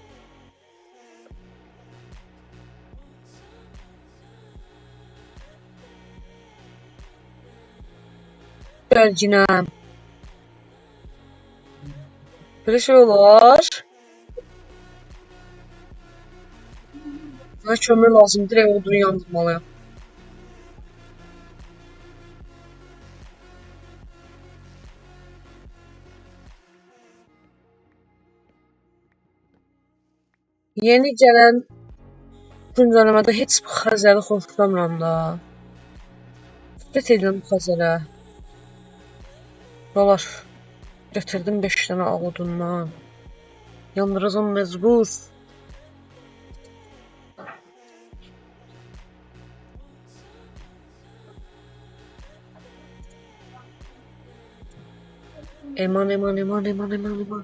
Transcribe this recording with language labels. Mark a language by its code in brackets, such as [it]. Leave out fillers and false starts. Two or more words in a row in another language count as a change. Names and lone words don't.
[tr] Gerginem. Bir şey olur. Bana kömür lazım. Direkt odunu yandırmalıyım. [az] Yeni gələn güncəlləmədə heç bir Xəzəri xoşlamıram da. Nifrət edirəm bu Xəzərə. Dolar. Götürdüm 5 dənə ağ odundan. Yandıracam mecbur. Eman eman eman eman eman eman.